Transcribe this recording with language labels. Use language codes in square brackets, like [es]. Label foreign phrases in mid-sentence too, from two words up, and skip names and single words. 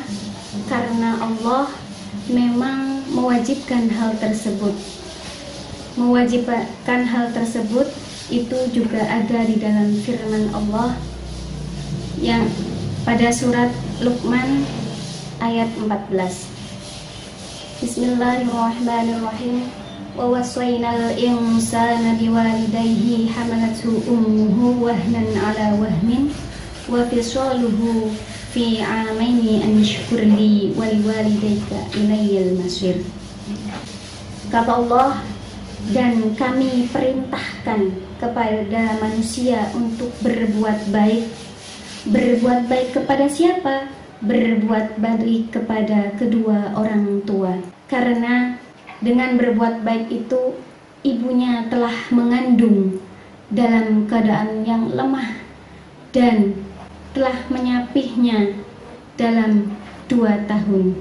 [id] Karena Allah memang mewajibkan hal tersebut. Mewajibkan hal tersebut itu juga ada di dalam firman Allah yang pada surat Luqman ayat 14. Bismillahirrahmanirrahim. [ar] ووصينا الإنسان بوالديه حملته أمه وهنا على وهن وفصاله في عامين أن اشكر لي ولوالديك إلي المصير. [id] Kata Allah, dan kami perintahkan kepada manusia untuk berbuat baik. Berbuat baik kepada siapa? Berbuat baik kepada kedua orang tua. Karena dengan berbuat baik itu ibunya telah mengandung dalam keadaan yang lemah dan telah menyapihnya dalam 2 tahun.